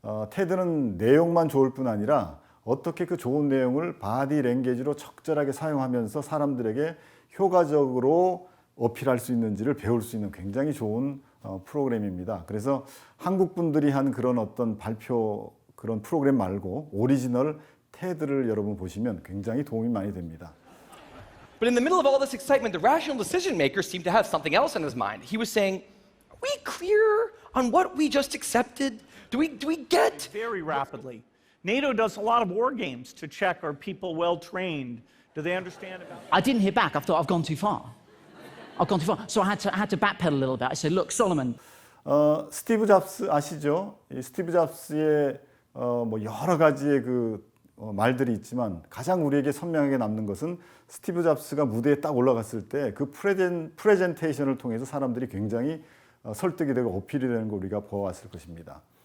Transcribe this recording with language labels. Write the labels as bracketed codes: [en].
[ko] 테드는 내용만 좋을 뿐 아니라 어떻게 그 좋은 내용을 바디 랭귀지로 적절하게 사용하면서 사람들에게 효과적으로 어필할 수 있는지를 배울 수 있는 굉장히 좋은 프로그램입니다. 그래서 한국 분들이 한 그런 어떤 발표 그런 프로그램 말고 오리지널 테드를 여러분 보시면 굉장히 도움이 많이 됩니다. [en] But in the middle of all this excitement, the rational decision maker seemed to have something else on his mind. He was saying, "Are we clear on what we just accepted? Do we get?" Very rapidly. NATO does a lot of war games to check are people well trained. Do they understand about it? I didn't hear back. I thought I've gone too far. I've gone too far. So I had to backpedal a little bit. I said, "Look, Solomon." [ko] 스티브 잡스 아시죠? 이 스티브 잡스의 뭐 여러 가지의 말들이 있지만 가장 우리에게 선명하게 남는 것은 스티브 잡스가 무대에 딱 올라갔을 때 그 프레젠테이션을 통해서 사람들이 굉장히 설득이 되고 어필이 되는 걸 우리가 보아왔을 것입니다.